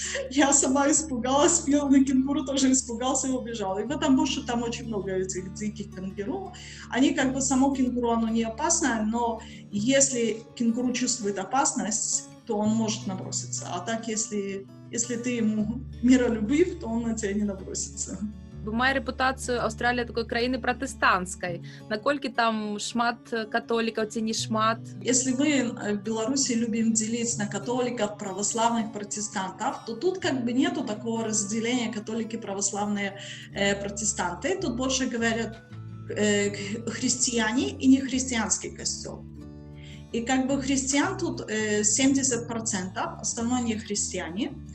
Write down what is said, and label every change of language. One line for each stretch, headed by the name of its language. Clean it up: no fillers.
Russian: Я сама испугалась, белый кенгуру тоже испугался и убежал. И в этом буше там очень много этих диких кенгуру. Они как бы, само кенгуру, оно не опасное, но если кенгуру чувствует опасность, то он может наброситься. А так, если ты ему миролюбив, то он на тебя не набросится.
Belarusian: Мае рэпутацыю Аўстралія такой краіны пратэстанцкай. Наколькі там шмат католікаў ці не шмат?
Russian: Если мы в Беларуси любим делить на католиков, православных, протестантов, то тут как бы нету такого разделения католики, православные, протестанты. Тут больше говорят христиане и нехристианский костел. И как бы христиан тут 70%, остальное не христиане.